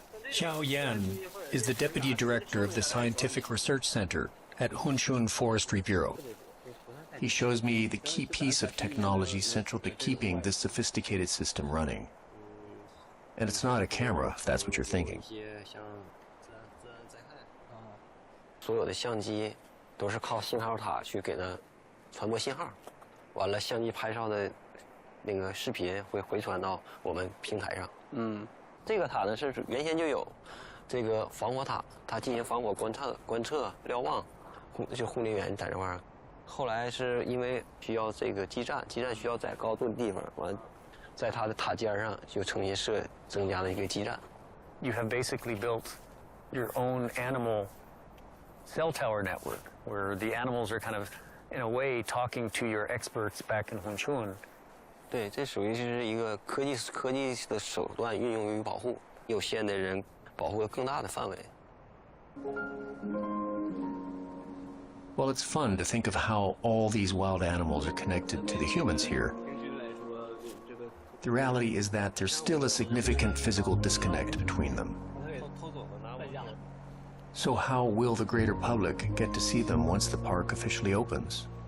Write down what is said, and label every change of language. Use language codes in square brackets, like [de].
[en] Xiao Yan is the deputy director of the Scientific Research Center at Hunchun Forestry Bureau. He shows me the key piece of technology central to keeping this sophisticated system running. And it's not a camera, if that's what you're thinking. [zh] 所有的相机都是靠信号塔去给它传播信号，完了相机拍照的那个视频会回传到我们平台上。这个塔呢是原先就有这个防火塔，它进行防火观测瞭望，就护林员在这块儿。后来是因为需要这个基站需要在高度的地方，完在它的塔尖上就重新增加了一个基站。 [en] You have basically built your own animal cell tower network, where the animals are kind of, in a way, talking to your experts back in Hunchun. [zh] 对，这属于是一个科技的手段运用于保护有限的人，保护更大的范围。 [en] Well, it's fun to think of how all these wild animals are connected to the humans here. The reality is that there's still a significant physical disconnect between them. So how will the greater public get to see them once the park officially opens?